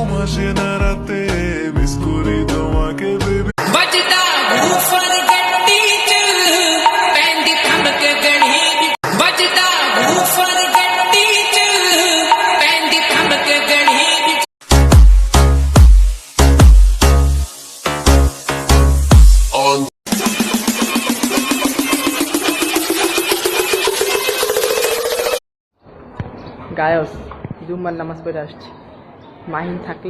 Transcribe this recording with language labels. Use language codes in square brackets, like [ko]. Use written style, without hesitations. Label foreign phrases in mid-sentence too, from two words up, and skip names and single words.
[bn] বসে না রাতে মিস করি তোমাকে বেবি [hi] बजता बूफर गड्डी चल बैंड थम के गढ़ी बजता बूफर गड्डी चल बैंड थम के गढ़ी [bn] গায়স জুম্মার নামাজ পড়ে আসছি মাহিন থাকলে